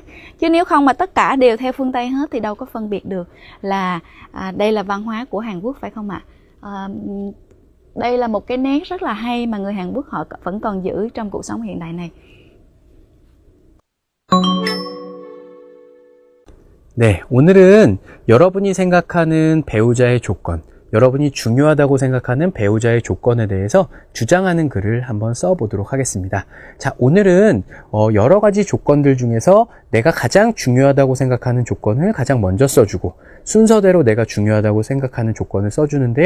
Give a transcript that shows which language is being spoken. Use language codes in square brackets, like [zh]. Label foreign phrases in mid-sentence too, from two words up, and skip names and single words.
[vi] Chứ nếu không mà tất cả đều theo phương Tây hết thì đâu có phân biệt được là đây là văn hóa của Hàn Quốc, phải không ạ? Đây là một cái nét rất là hay mà người Hàn Quốc họ vẫn còn giữ trong cuộc sống hiện đại này. [ko] 네, 오늘은 여러분이 생각하는 배우자의 조건, 여러분이 중요하다고 생각하는 배우자의 조건에 대해서 주장하는 글을 한번 써보도록 하겠습니다. 자, 오늘은 여러 가지 조건들 중에서 내가 가장 중요하다고 생각하는 조건을 가장 먼저 써주고, 순서대로 내가 중요하다고 생각하는 조건을 써주는데요.